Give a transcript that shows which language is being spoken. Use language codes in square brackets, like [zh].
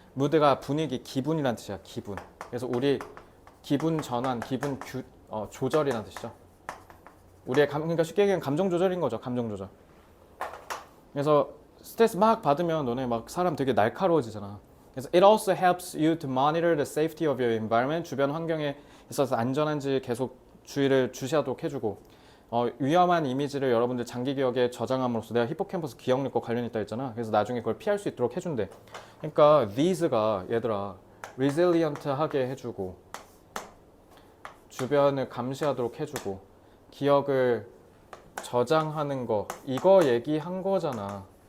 [ko] mood가 분위기, 기분이란 뜻이야. 기분. 그래서 우리 기분 전환, 조절이란 뜻이죠. 우리의 그러니까 쉽게 얘기하면 감정 조절인 거죠. 감정 조절. 그래서 스트레스 막 받으면 너네 막 사람 되게 날카로워지잖아. [en] 그래서 it also helps you to monitor the safety of your environment. [ko] 주변 환경에 있어서 안전한지 계속 주의를 주시하도록 해주고 위험한 이미지를 여러분들 장기 기억에 저장함으로써 내가 히포캠퍼스 기억력과 관련이 있다 했잖아. 그래서 나중에 그걸 피할 수 있도록 해준대. 그러니까 these가 얘들아 resilient-하게 해주고 주변을 감시하도록 해주고 기억을 저장하는 거 이거 얘기한 거잖아.